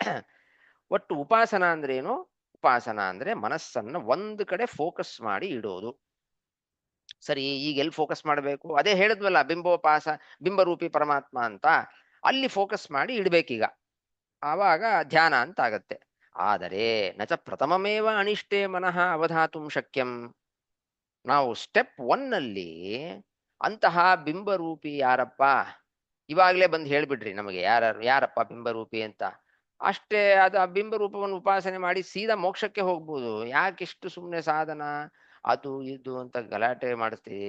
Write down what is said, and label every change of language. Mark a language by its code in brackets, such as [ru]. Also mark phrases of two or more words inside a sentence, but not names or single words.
[kn] ಒಟ್ಟು ಉಪಾಸನ ಅಂದ್ರೆ ಏನು? ಉಪಾಸನ ಅಂದ್ರೆ ಮನಸ್ಸನ್ನ ಒಂದು ಕಡೆ ಫೋಕಸ್ ಮಾಡಿ ಇಡೋದು. ಸರಿ, ಈಗ ಎಲ್ಲಿ ಫೋಕಸ್ ಮಾಡಬೇಕು? ಅದೇ ಹೇಳಿದ್ವಲ್ಲ, ಬಿಂಬೋಪಾಸ, ಬಿಂಬರೂಪಿ ಪರಮಾತ್ಮ ಅಂತ, ಅಲ್ಲಿ ಫೋಕಸ್ ಮಾಡಿ ಇಡ್ಬೇಕೀಗ. ಆವಾಗ ಧ್ಯಾನ ಅಂತ ಆಗತ್ತೆ. [sa] ಆದರೆ ನಚ ಪ್ರಥಮಮೇವ ಅನಿಷ್ಟೇ ಮನಃ ಅವಧಾತುಂ ಶಕ್ಯಂ. [kn] ನಾವು ಸ್ಟೆಪ್ 1 ಅಲ್ಲಿ ಅಂತಹ ಬಿಂಬರೂಪಿ ಯಾರಪ್ಪ, ಇವಾಗಲೇ ಬಂದು ಹೇಳ್ಬಿಡ್ರಿ ನಮಗೆ ಯಾರಪ್ಪ ಬಿಂಬರೂಪಿ ಅಂತ. ಅಷ್ಟೇ, ಅದು ಆ ಬಿಂಬರೂಪವನ್ನು ಉಪಾಸನೆ ಮಾಡಿ ಸೀದಾ ಮೋಕ್ಷಕ್ಕೆ ಹೋಗ್ಬೋದು. ಯಾಕಿಷ್ಟು ಸುಮ್ಮನೆ ಸಾಧನ ಅದು ಇದು ಅಂತ ಗಲಾಟೆ ಮಾಡಿಸ್ತೀವಿ?